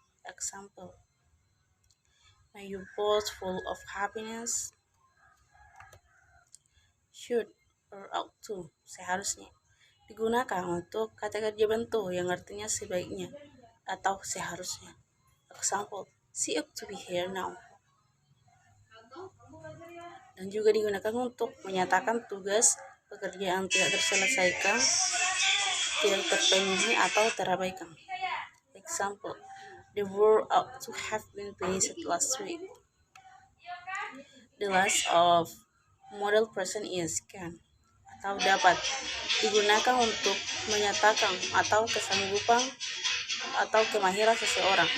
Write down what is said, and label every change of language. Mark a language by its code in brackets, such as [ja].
[en] Example, may you both full of happiness? Should or ought to, [id] seharusnya. Digunakan untuk kata kerja bentuk yang artinya sebaiknya atau seharusnya. [en] Example, she ought to be here now. [id] Dan juga digunakan untuk menyatakan tugas pekerjaan tidak terselesaikan, tidak terpenuhi atau terabaikan. [en] Example, the work ought to have been finished last week. The last of model present is can [id] atau dapat digunakan untuk menyatakan atau kesanggupan atau kemahiran seseorang.